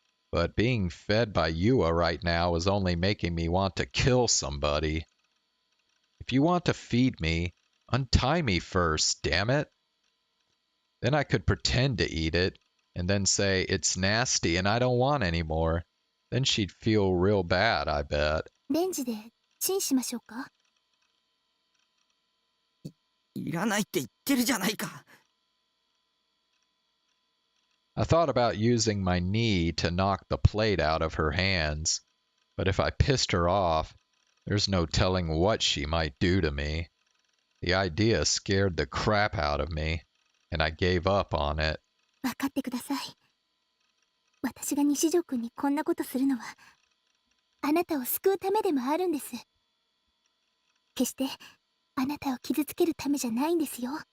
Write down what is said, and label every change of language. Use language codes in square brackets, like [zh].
[en] But being fed by Yua right now was only making me want to kill somebody. If you want to feed me, untie me first, damn it. Then I could pretend to eat it, and then say it's nasty and I don't want any more. Then she'd feel real bad, I bet. [ja] レンジでチンしましょうか？いらないって言ってるじゃないか。 [en] I thought about using my knee to knock the plate out of her hands, but if I pissed her off, there's no telling what she might do to me. The idea scared the crap out of me, and I gave up on it. [ja] 分かってください。私が西条くんにこんなことするのは、あなたを救うためでもあるんです。決してあなたを傷つけるためじゃないんですよ。